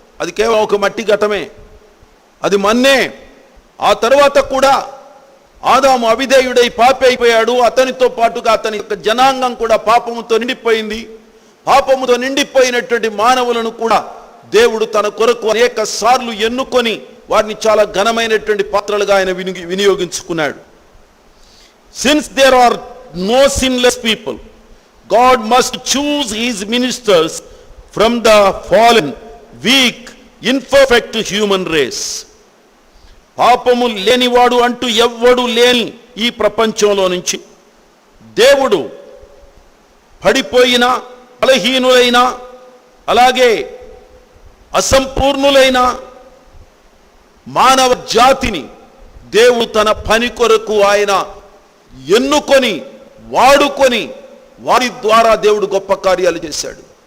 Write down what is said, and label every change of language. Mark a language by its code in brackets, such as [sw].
[te] అది కేవలం ఒక మట్టి ఘటమే, అది మన్నే. ఆ తరువాత కూడా ఆదాము అవిధేయుడై పాపి అయిపోయాడు. అతనితో పాటుగా అతని యొక్క జనాంగం కూడా పాపముతో నిండిపోయింది. పాపముతో నిండిపోయినటువంటి మానవులను కూడా దేవుడు తన కొరకు అనేక సార్లు ఎన్నుకొని వారిని చాలా ఘనమైనటువంటి పాత్రలుగా ఆయన వినియోగించుకున్నాడు. [en] Since there are no sinless people, God must choose his ministers from the fallen, weak, imperfect human race. [te] పాపము లేనివాడు అంటూ ఎవ్వడు లేని ఈ ప్రపంచంలో నుంచి దేవుడు పడిపోయిన, బలహీనులైన, అలాగే అసంపూర్ణులైన మానవ జాతిని దేవుడు తన పని కొరకు ఆయన ఎన్నుకొని వాడుకొని వారి ద్వారా దేవుడు గొప్ప కార్యాలు చేశాడు.